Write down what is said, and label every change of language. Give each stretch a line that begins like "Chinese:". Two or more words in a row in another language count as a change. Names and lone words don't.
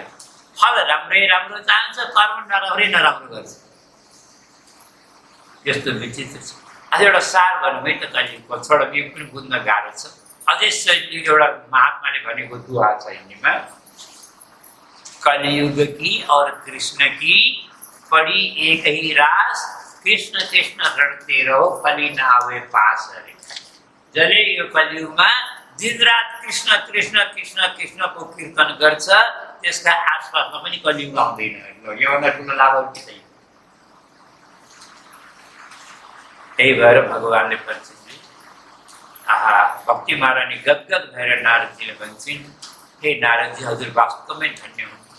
Nepali: फल राम्रै राम्रो चाहन्छ, कर्म नराम्रै नराम्रो गर्छ। यस्तो विचित्र छ। अझ एउटा सार भन्नु है त कलियुगको, छोडा यो पनि बुझ्न गाह्रो छ। अझै एउटा महात्माले भनेको दुहा छ हिन्दीमा,
Hindi: कलियुग की और कृष्ण की पड़ी एक ही रास, कृष्ण कृष्ण रटते रहो कली न आवे पास।
Nepali: अरे जसले यो कलियुगमा दिनरात कृष्ण कृष्ण कृष्ण कृष्णको कीर्तन गर्छ, त्यसका आसपासमा पनि कलियुग आउँदैन। योभन्दा ठुलो लाभ के छैन। त्यही भएर भगवानले परीक्षितले भक्ति महारानी गदगद भएर नारदजीले भन्छन्, हे नारदजी, हजुर वास्तवमै धन्य हुनुहुन्छ।